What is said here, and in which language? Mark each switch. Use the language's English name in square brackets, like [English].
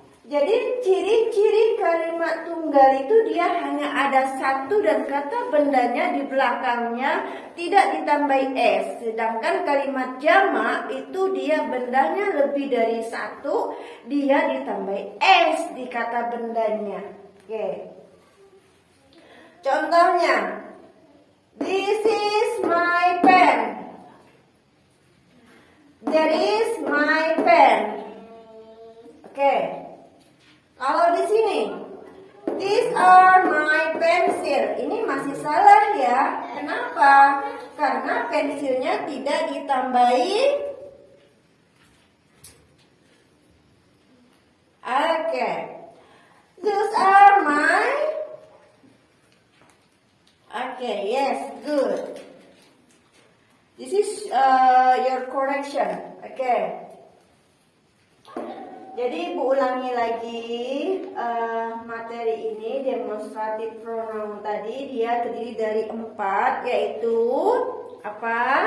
[Indonesian] Jadi ciri-ciri kalimat tunggal itu dia hanya ada satu dan kata bendanya di belakangnya tidak ditambahi S. Sedangkan kalimat jamak itu dia bendanya lebih dari satu, dia ditambahi S di kata bendanya. Oke. Contohnya, [English] this is my pen. That is my pen. Oke. [Indonesian] Kalau di sini, [English] these are my pencil. [Indonesian] Ini masih salah ya. Kenapa? Karena pensilnya tidak ditambahi. [English] Oke. Those are my. Oke, yes, good. This is your correction. Oke. [Indonesian] Jadi Ibu ulangi lagi materi ini, demonstratif pronoun tadi dia terdiri dari 4, yaitu apa?